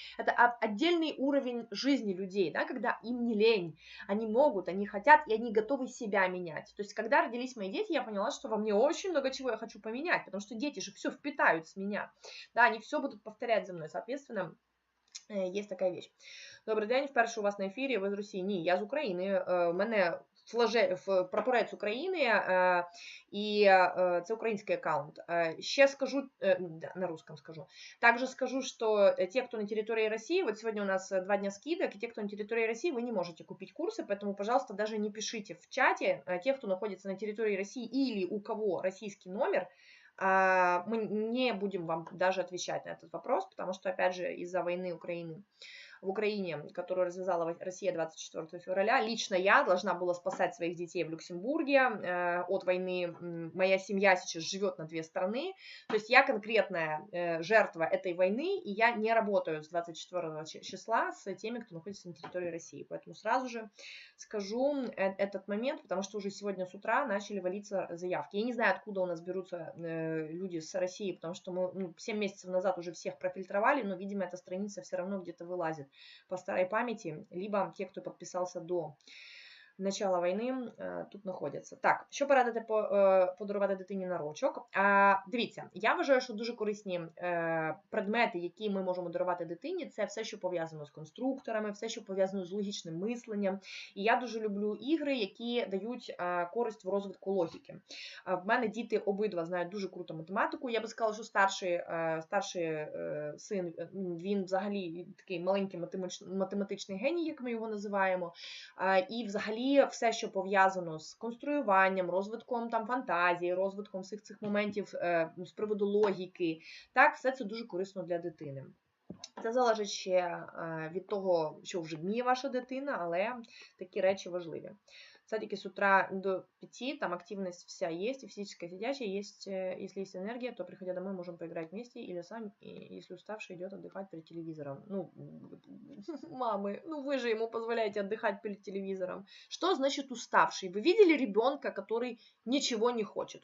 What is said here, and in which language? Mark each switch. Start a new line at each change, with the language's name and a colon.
Russian: Это отдельный уровень жизни людей, да, когда им не лень, они могут, они хотят, и они готовы себя менять. То есть, когда родились мои дети, я поняла, что во мне очень много чего я хочу поменять, потому что дети же все впитают с меня, да, они все будут повторять за мной, соответственно,
Ukrainian: є така віч. Добрий день, вперше у вас на ефірі, ви з Росії? Ні, я з України, у мене прапорець України, і це український аккаунт. Ще скажу,
Russian: на русском скажу. Также скажу, что те, кто на территории России, вот сегодня у нас 2 дня скидок, и те, кто на территории России, вы не можете купить курсы, поэтому, пожалуйста, даже не пишите в чате, те, кто находится на территории России или у кого российский номер, мы не будем вам даже отвечать на этот вопрос, потому что, опять же, из-за войны в Украине, которую развязала Россия 24 февраля, лично я должна была спасать своих детей в Люксембурге от войны. Моя семья сейчас живет на 2 страны, то есть я конкретная жертва этой войны, и я не работаю с 24 числа с теми, кто находится на территории России. Поэтому сразу же скажу этот момент, потому что уже сегодня с утра начали валиться заявки. Я не знаю, откуда у нас берутся люди с России, потому что мы 7 месяцев назад уже всех профильтровали, но, видимо, эта страница все равно где-то вылазит по старой памяти, либо те, кто подписался до начала
Ukrainian: війни, тут знаходяться. Так, що порадити подарувати дитині на рочок? Дивіться, я вважаю, що дуже корисні предмети, які ми можемо дарувати дитині, це все, що пов'язано з конструкторами, все, що пов'язано з логічним мисленням. І я дуже люблю ігри, які дають користь в розвитку логіки. В мене діти обидва знають дуже круто математику. Я би сказала, що старший син, він взагалі такий маленький математичний геній, як ми його називаємо. І взагалі все, що пов'язано з конструюванням, розвитком там фантазії, розвитком всіх цих моментів з приводу логіки, так, все це дуже корисно для дитини. Це залежить ще від того, що вже вміє ваша дитина, але такі речі важливі.
Russian: Садики с утра до 5, там активность вся есть, и физическая сидячая есть. Если есть энергия, то, приходя домой, можем поиграть вместе, или сам, если уставший, идет отдыхать перед телевизором. Ну, мамы, ну вы же ему позволяете отдыхать перед телевизором. Что значит уставший? Вы видели ребенка, который ничего не хочет?